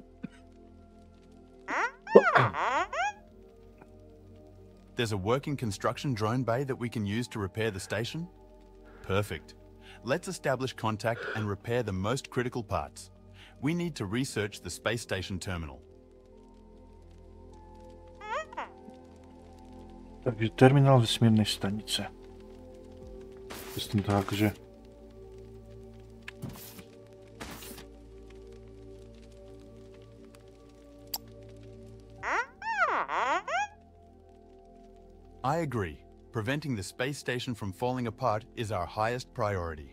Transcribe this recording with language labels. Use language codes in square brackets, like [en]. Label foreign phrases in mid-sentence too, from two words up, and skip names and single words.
[en] There's a working construction drone bay that we can use to repair the station? Perfect. Let's establish contact and repair the most critical parts. We need to research the space station terminal. [sk] Takže terminál vesmírnej stanice. Myslím tak, že... [en] I agree. Preventing the space station from falling apart is our highest priority.